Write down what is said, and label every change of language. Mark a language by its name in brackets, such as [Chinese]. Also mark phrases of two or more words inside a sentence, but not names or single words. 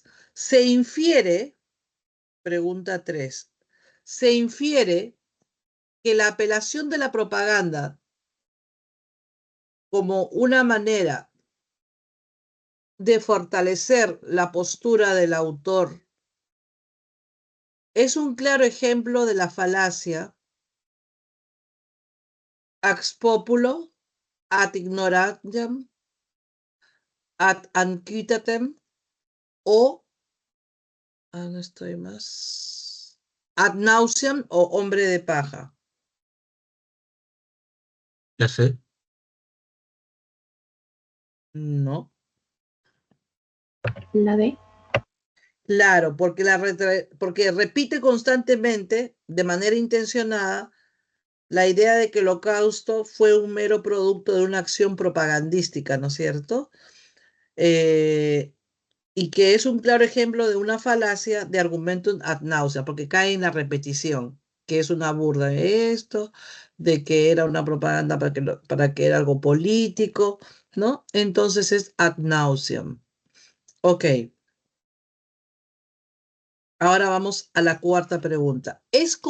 [Spanish] Se infiere, pregunta 3, se infiere que la apelación de la propaganda como una manera de fortalecer la postura del autor es un claro ejemplo de la falacia [Latin] ex populo ad ignorantiam ad anquitatem [Spanish] o, no estoy más, [Latin] ad nauseam [Spanish] o hombre de paja. La C. No. La D. Claro, porque repite constantemente, de manera intencionada, la idea de que el holocausto fue un mero producto de una acción propagandística, ¿no es cierto? Y que es un claro ejemplo de una falacia de [Latin] argumentum ad nauseam, [Spanish] porque cae en la repetición, que es una burda de esto, de que era una propaganda para que era algo político, ¿no? Entonces es [Latin] ad nauseam. [Spanish] Ok. Ahora vamos a la cuarta pregunta.